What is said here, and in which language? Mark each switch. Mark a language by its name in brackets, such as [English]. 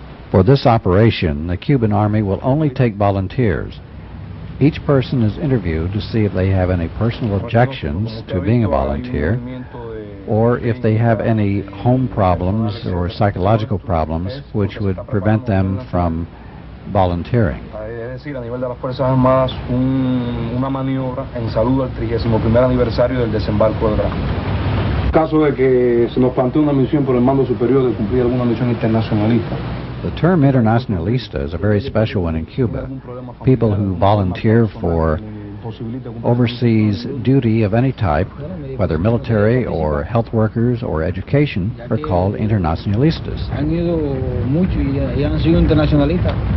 [English] For this operation, the Cuban Army will only take volunteers. Each person is interviewed to see if they have any personal objections to being a volunteer, or if they have any home problems or psychological problems which would prevent them from volunteering. [Spanish] Es decir, a nivel de las Fuerzas Armadas, una maniobra en saludo al 31º aniversario del desembarco de Granada. En caso de que se nos plantee una misión por el mando superior de cumplir alguna misión internacionalista. [English] The term internationalista is a very special one in Cuba. People who volunteer for overseas duty of any type, whether military or health workers or education, are called internacionalistas. [Spanish] Han ido mucho y han sido internacionalistas.